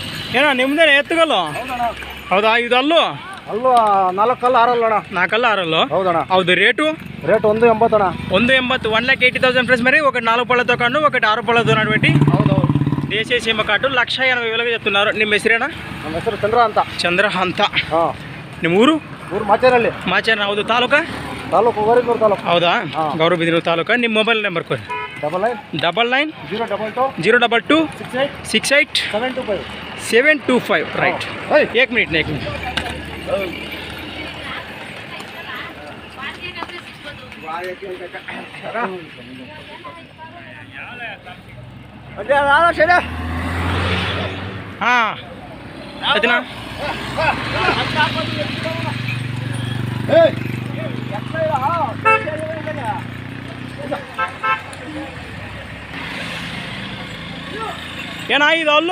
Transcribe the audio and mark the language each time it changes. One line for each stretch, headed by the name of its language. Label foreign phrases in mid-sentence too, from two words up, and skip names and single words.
Kannada: ಏನೋ ನಿಮ್ದೇನೆ ಎತ್ತುಗಲ್ಲು? ಹೌದಾ? ಇದು ಅಲ್ಲು ಅಲ್ಲೂ 4 ಕಲ್ಲು 6 ಅಲ್ಲಣ್ಣ. 4 ಅಲ್ಲ 6 ಅಲ್ಲು? ಹೌದಣ್ಣ. ಹೌದು. ರೇಟು
Telugu: 180 అన్న. 180. 1,80,000 ఫ్రెండ్స్. మరి ఒకటి 4 పళ్ళతో కాను, ఒకటి 6 పళ్ళతో ఉన్నటువంటి దేశీయ సీమ కాటు 1,80,000 చెప్తున్నారు.
Kannada: ನಿಮ್ಮ ಹೆಸರೇనా? ನಮ್ಮ ಹೆಸರು ಚಂದ್ರ ಅಂತ. ಚಂದ್ರ ಅಂತ. ಹಾಂ. ನಿಮ್ಮ ಊರು? ಊರು ಮಾಚೇನಹಳ್ಳಿ. ಮಾಚೇನ. ಹೌದು. ತಾಲೂಕಾ? ತಾಲೂಕು ಗೌರಿಬಿದನೂರು ತಾಲೂಕು. ಹೌದಾ? ಗೌರಿಬಿದನೂರು ತಾಲೂಕಾ. ನಿಮ್ಮ ಮೊಬೈಲ್ ನಂಬರ್ ಕೊಡಿ. 99 022 68 725 725. ರೈಟ್. 1 ಮಿನಿಟ್. ಹಾಂ ಅದಿನ ಏನ ಇದು ಅಲ್ಲು?